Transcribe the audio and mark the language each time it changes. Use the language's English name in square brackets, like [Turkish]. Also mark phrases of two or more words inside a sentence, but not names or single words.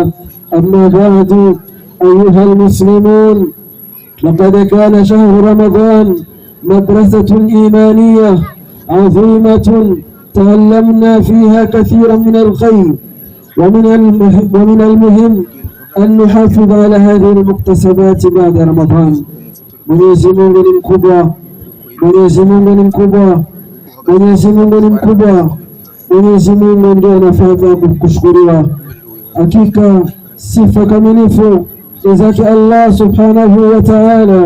[Arabic] أما بعد أيها المسلمون، لقد كان شهر رمضان مدرسة إيمانية عظيمة تعلمنا فيها كثيرا من الخير، ومن المهم أن نحافظ على هذه المكتسبات بعد رمضان. [Swahili] Mwenyezi Mungu ni mkubwa, Mwenyezi Mungu ni mkubwa, Mwenyezi Mungu ni mkubwa, Mwenyezi Mungu ndiye anafaa kushukuriwa. Hakika sifa kamilifu ni zake [Arabic] الله سبحانه وتعالى.